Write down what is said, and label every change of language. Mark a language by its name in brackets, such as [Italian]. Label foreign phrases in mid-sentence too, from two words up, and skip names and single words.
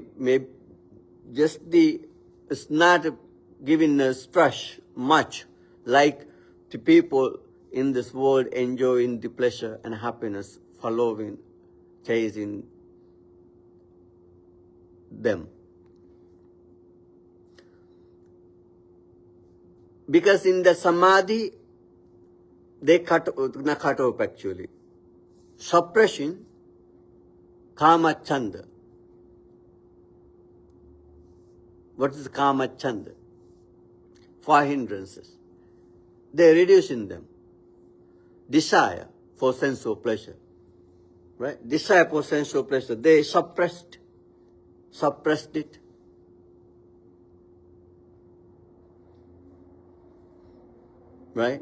[English] Maybe it's not giving a stress much like the people in this world enjoying the pleasure and happiness, following, chasing them. Because in the samadhi, they cut off actually. Suppression, [Pali] kama chanda. [English] What is [Pali] kama chanda? [English] 5 hindrances. They are reducing them. Desire for sensual pleasure. Right? Desire for sensual pleasure. They suppressed it. Right?